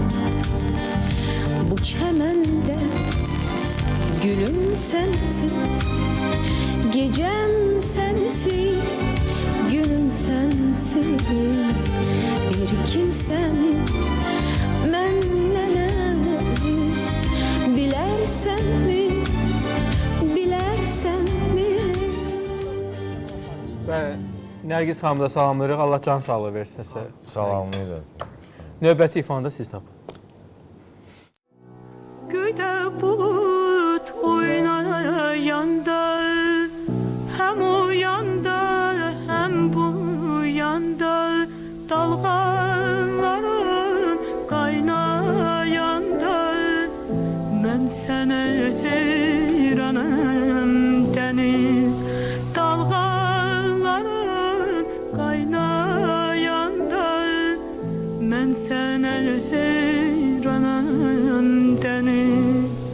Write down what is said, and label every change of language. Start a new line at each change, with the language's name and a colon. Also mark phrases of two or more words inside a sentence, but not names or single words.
Turkish: Bu çemende gülüm sensiz, gecem sensiz, günüm sensiz. Bir kimsenin menden aziz, bilersen mi? Bilersen mi?
Azerbaijani: Və Nərgiz xanımı da salamlayırıq. Allah can sağlığı versin sizə. Salamlıydı. Növbəti ifanı da siz tapın.
Turkish: Göyde bulut oynayanda, hem o yanda hem bu yanda, dalgaların kaynayanda, ben sana heyranım deniz, dalgaların kaynayanda, ben sana heyranım deniz.